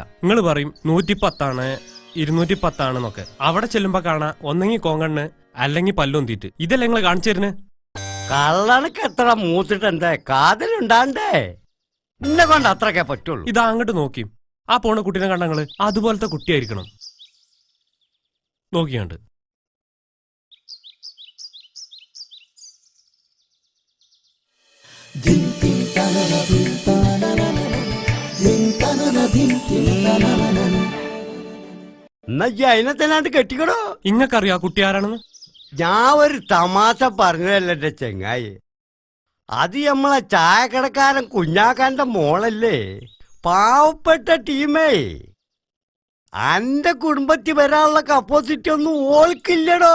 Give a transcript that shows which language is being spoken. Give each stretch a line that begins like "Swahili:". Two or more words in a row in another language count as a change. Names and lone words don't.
Malayalam: നിങ്ങൾ പറയും 110 210 അവിടെ ചെല്ലുമ്പോ കാണാ ഒന്നെങ്കിൽ കോങ്കണ്ണ് അല്ലെങ്കിൽ പല്ലൊന്തിട്ട്. ഇതല്ലേ നിങ്ങൾ കാണിച്ചു തരുന്നേ? കള്ളനക്ക് എത്ര മൂത്തിട്ട് എന്താ കാതലുണ്ടാണ്ടേ? എന്നെ കൊണ്ട് അത്രക്കെ പറ്റുള്ളൂ. ഇതാ അങ്ങോട്ട് നോക്കി, ആ പോണ കുട്ടീനെ കണ്ടങ്ങള് അതുപോലത്തെ കുട്ടിയായിരിക്കണം. നോക്കിയാണ്ട് din tin ta na din ta na na din ta na എന്നാ ഈ അതിനെ തന്നെ കെട്ടിക്കണോ? ഇങ്ങക്കറിയോ ആ കുട്ടി ആരാണെന്ന്? ഞാൻ ഒരു തമാശ പറഞ്ഞതല്ലേ എന്റെ ചെങ്ങായി. അത് നമ്മളെ ചായക്കടക്കാരൻ കുഞ്ഞാക്കാന്റെ മോളല്ലേ, പാവപ്പെട്ട ടീമേ. അന്റെ കുടുംബത്തിൽ വരാനുള്ള കപ്പോസിറ്റി ഒന്നും ഓൾക്കില്ലടോ.